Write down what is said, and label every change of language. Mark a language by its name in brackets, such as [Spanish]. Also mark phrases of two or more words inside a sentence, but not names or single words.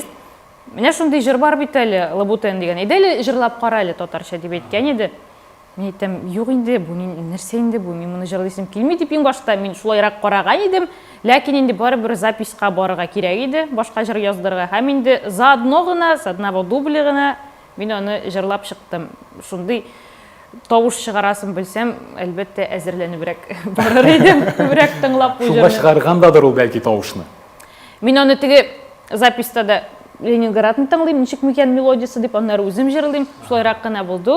[Tatar] Менә шундый җыр бар бит әле, Лабутен дигән. Әйдә җырлап кара әле татарча дип әйткән иде. Мин әйтәм, юк инде, бу нәрсә инде бу, мин моны җырлыйсым килми дип иң башта мин шулайрак караган идем, ләкин инде барыбер записка барырга кирәк иде, башка җыр яздырырга. Һәм инде [Russian] за одного дубля [Tatar] гына мин аны җырлап чыктым. Шундый тавыш чыгарасын белсәм, әлбәттә әзерләнебрәк барыр идем, күбрәк тыңлап бу Шунда җырны. чыгаргандадыр ул бәлки тавышны. Мин аны теге записта да Ленинградны тыңлыйм, ничек микән мелодиясы дип, аннары үзем җырлыйм, шулайрак кына булды.